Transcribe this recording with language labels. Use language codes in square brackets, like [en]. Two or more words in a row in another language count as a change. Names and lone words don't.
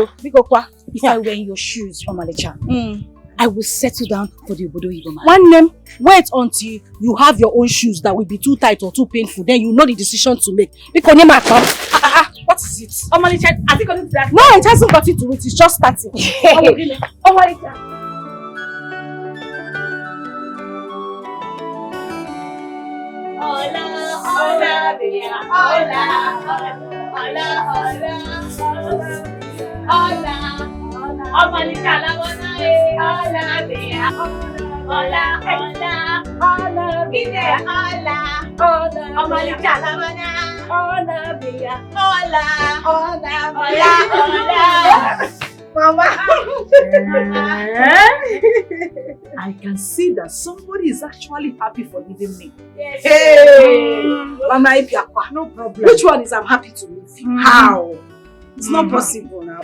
[en] If I wear in your shoes, Omalicha, I will settle down for the Obodo Igbo man. One name, wait until you have your own shoes that will be too tight or too painful. Then you know the decision to make. Because what is it? Omalicha, has it gotten to that? No, it hasn't got it to it. It's just starting. Omalicha. Hola, hola, dear. Hola, hola, hola, hola, Omalicha la bona hola, dear. Hola, hola, hola, dear. Hola, Omalicha la bona hola, dear. Hola, hola, hola. Mama. I can see that somebody is actually happy for leaving me. Yes. Hey! Mama, no problem. Which one is I'm happy to leave you? How? It's not possible now.